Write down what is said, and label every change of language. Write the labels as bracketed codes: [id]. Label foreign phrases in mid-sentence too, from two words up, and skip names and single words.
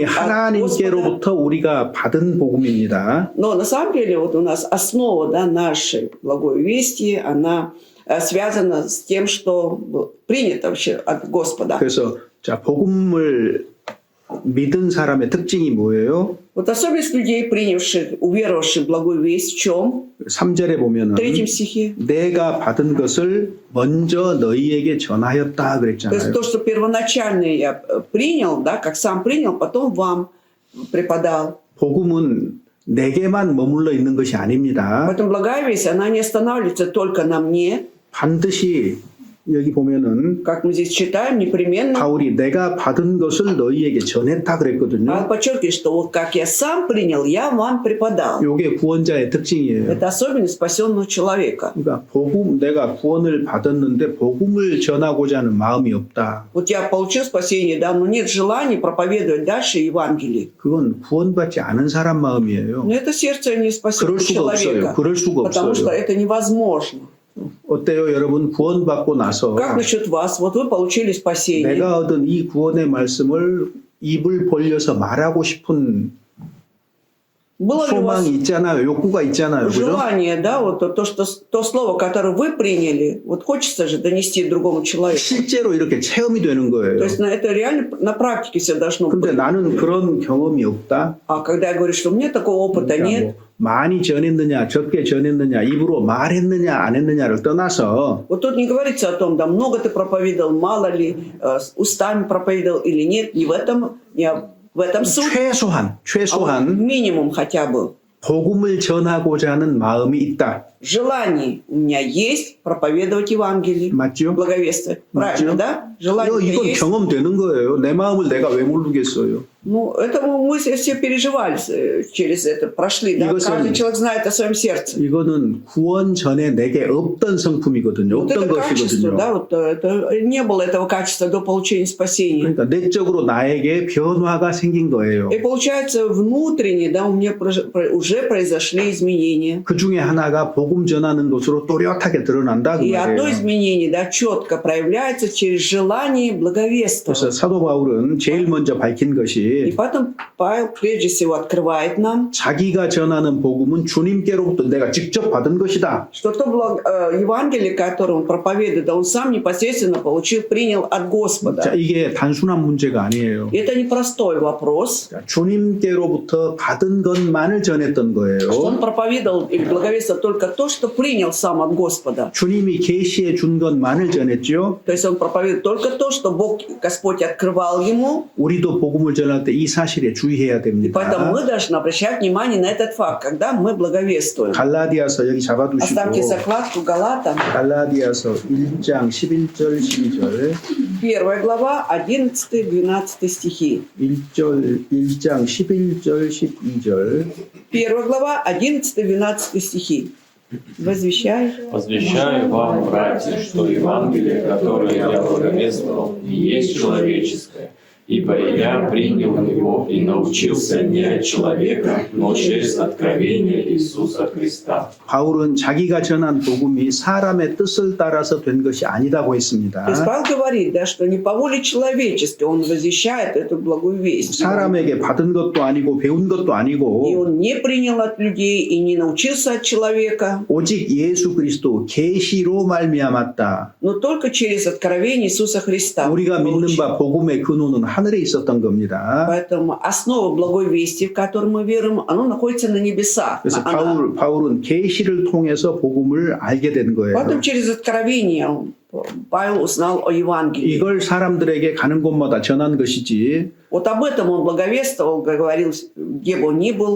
[ru] от Господа, [ko] 하나님께로부터 우리가 받은 복음입니다. [ru] но на самом деле вот у нас основа, да, нашей благой вести, она связана с тем, что принято вообще от Господа. [ko] 그래서 자 복음을 믿은 사람의 특징이 뭐예요? [ru] Вот особенность людей, принявших, уверовавших в благую весть, в чем? [ko] 3절에 보면은 [ru] В 3 стихе. [ko] 내가 받은 것을 먼저 너희에게 전하였다 [ru] То есть [ko] 그랬잖아요. [ru] то, что первоначально я принял, да, как сам принял, потом вам преподал. [ko] 복음은 내게만 머물러 있는 것이 아닙니다. [ru] Поэтому благая весть, она не останавливается только на мне. [ko] 반드시 여기 보면은 [ru] Как мы здесь читаем, непременно [ko] 바울이 내가 받은 것을 너희에게 전했다 그랬거든요. [ru] Павел подчеркивает, что вот как я сам принял, я вам преподал. [ko] 이게 구원자의 특징이에요. [ru] Это особенность спасенного человека. [ko] 그러니까 복음 내가 구원을 받았는데 복음을 전하고자 하는 마음이 없다. [ru] Вот я получил спасение, да, но нет желания проповедовать дальше Евангелие. [ko] 그건 구원받지 않은 사람 마음이에요. [ru] Но это сердце не спасенного [ko] 그럴 수가 없어요. [ru] человека. [ko] 그럴 수가 [ru] Потому что [ko] 없어요. [ru] это невозможно. [ko] 어때요, 여러분? 구원받고 나서 [ru] Как насчет вас? Вот вы получили спасение. [ko] 내가 얻은 이 구원의 말씀을 입을 벌려서 말하고 싶은 [ru] Было ли у вас [ko] 소망이 있잖아요. 욕구가 있잖아요. 그죠? [ru] желание, да, вот то слово, которое вы приняли, вот хочется же донести другому человеку. [ko] 실제로 이렇게 체험이 되는 거예요. [ru] То есть это реально на практике все должно [ko] 근데 [ru] быть. [ko] 나는 그런 경험이 없다. [ru] А когда я говорю, что у меня такого опыта [ko] 그러니까 [ru] нет, [ko] 뭐 많이 전했느냐, 적게 전했느냐, 입으로 말했느냐, 안 했느냐를 떠나서 [ru] вот тут не говорится о том, да, много ты проповедовал, мало ли, устами проповедовал или нет, не в этом суть. [ko] 최소한 [ru] Минимум хотя бы. [ko] 복음을 전하고자 하는 마음이 있다. [ru] Желание у меня есть проповедовать Евангелие, [ko] 맞죠? [ru] благовествовать. Правильно, [ko] 맞죠? [ru] да? Желание [ko] 이건 [ru] есть. [ko] 경험되는 거예요. 내 마음을 내가 왜 모르겠어요. [ru] Ну, это мы все переживали через это, прошли. Да? [ko] 이것은- [ru] Каждый человек знает о своем сердце. [ko] 이거는 구원 전에 내게 없던 성품이거든요. [ru] Вот это [ko] 없던 [ru] качество, [ko] 것이거든요. [ru] да, вот это, не было этого качества до получения спасения. [ko] 그러니까 내적으로 나에게 변화가 생긴 거예요. [ru] И получается, внутренне, да, у меня уже произошли изменения. [ko] 그 중에 하나가 복음 전하는 것으로 또렷하게 드러난다 그 [ru] И одно [ko] 말이에요. [ru] изменение, да, четко проявляется через желание [ko] 그래서 [ru] благовествовать. [ko] 사도 바울은 제일 먼저 밝힌 [ru] И [ko] 것이 [ru] потом Павел прежде всего открывает нам, [ko] 자기가 전하는 복음은 주님께로부터 내가 직접 받은 것이다. [ru] что то Евангелие, которое он проповедует, да, он сам непосредственно получил, принял от [ko] 자, [ru] Господа. [ko] 이게 단순한 문제가 아니에요. [ru] И это непростой вопрос, [ko] 자, 주님께로부터 받은 것만을 전했던 거예요. [ru] что он проповедовал или благовествовал только то, что принял сам от Господа. [ko] 주님이 계시해 준 것만을 전했죠. [ru] То есть он проповедует только то, что Господь открывал ему. [ko] 우리도 복음을 전할 때 이 사실에 주의해야 [ru] И поэтому [ko] 됩니다. [ru] мы должны обращать внимание на этот факт, когда мы благовествуем. [ko] 갈라디아서 여기 [ru] Оставьте [ko] 잡아두시고 [ru] закладку Галатам, [ko] 갈라디아서 1장 11절 12절 [ru] 1 глава, 11-12 стихи. [ko] 1장 11절 12절 [ru] 1 глава, 11-12 стихи. Возвещаю. Возвещаю вам, братья, что Евангелие, которое я благовествовал, не есть человеческое, ибо я принял его и научился не от человека, но через откровение Иисуса Христа. [ko] 바울은 자기가 전한 복음이 사람의 뜻을 따라서 된 것이 아니다고 [ru] То есть [ko] 했습니다. [ru] Павел говорит, да, что не по воле человеческой он возвещает эту благую весть. [ko] 사람에게 받은 것도 아니고 배운 것도 [ru] И [ko] 아니고 [ru] он не принял от людей и не научился от человека, [ko] 오직 예수 그리스도 계시로 말미암았다. [ru] но только через откровение Иисуса Христа. [ko] 우리가 믿는 [ru] получил. [ko] 바 복음의 근원은 하늘에 있었던 겁니다. [ru] Поэтому основа благой вести, в которую мы верим, она находится на небесах. [ko] 그래서 [ru] Она- [ko] 바울은 계시를 통해서 복음을 알게 된 거예요. [ru] Поэтому через откровение Павел узнал о Евангелии. [ko] 이걸 사람들에게 가는 곳마다 전한 것이지 [ru] Вот об этом он благовествовал, говорил, где бы он ни был.